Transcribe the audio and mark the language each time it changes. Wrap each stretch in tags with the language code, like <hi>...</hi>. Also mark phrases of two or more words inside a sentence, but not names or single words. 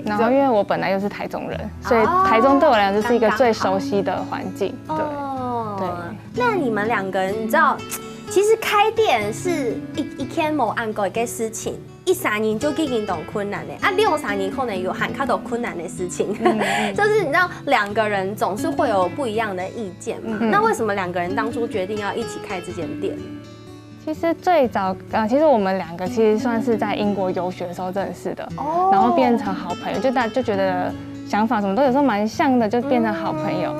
<zh>然后因为我本来又是台中人，所以台中对我来讲就是一个最熟悉的环境。对，那你们2个人，你知道，其实开店是一天冇按过一个事情。1-3年就已經都困難的，2-3年可能有很多困難的事情，就是你知道2 個人總是會有不一樣的意見嘛。那為什麼2個人當初決定要一起開這間店？其實最早其實我們2個其實算是在英國遊學的時候認識的，然後變成好朋友，就覺得想法什麼都有時候蠻像的，就變成好朋友。</zh>